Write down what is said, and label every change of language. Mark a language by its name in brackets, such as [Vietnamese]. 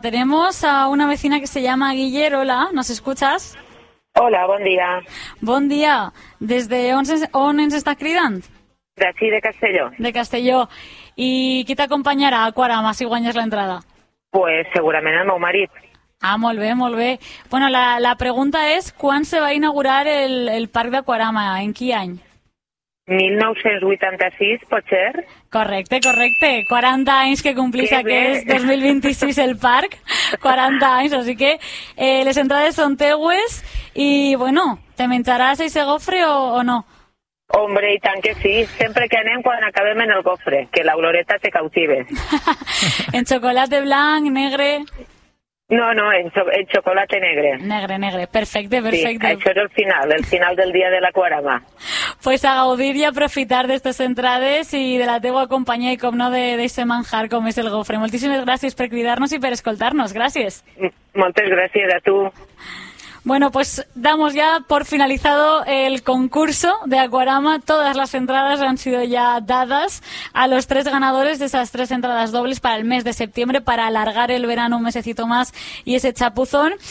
[Spanish] Tenemos a una vecina que se llama Guiller. Hola, ¿nos escuchas? Hola, buen día. Buen día. [Catalan] ¿Desde on ens estás cridando? [Spanish] De aquí, de Castelló. De Castelló. ¿Y qué te acompañará a Cuarama [Catalan] si guanyes [Spanish] la entrada? Pues seguramente [Catalan] el meu marit. Ah, molt bé, molt bé. Bueno, la pregunta és, quan se va inaugurar el Parc de Cuarama? En quin any? 1986, pot ser? Correcte, correcte. 40 anys que complís aquest 2026 el parc. 40 anys, així que les entrades són teues i, bueno, te menjaràs aquest gofre o no? Hombre, i tant que sí. Sempre que anem, quan acabem en el gofre, que la oloreta te cautive. En xocolata blanc, negre... No, no, el chocolate negre. Negre, negre. Perfecte, perfecte. Sí, això és el final del dia de la Cuarama. Pues a gaudir i a aprofitar d'aquestes entrades i de la teua companyia i com no d'aquest manjar com és el gofre. Moltíssimes gràcies per cridar-nos i per escoltar-nos. Gràcies. Moltes gràcies a tu. [Spanish] Bueno, pues damos ya por finalizado el concurso de Aquarama. Todas las entradas han sido ya dadas a los tres ganadores de esas tres entradas dobles para el mes de septiembre, para alargar el verano un mesecito más y ese chapuzón.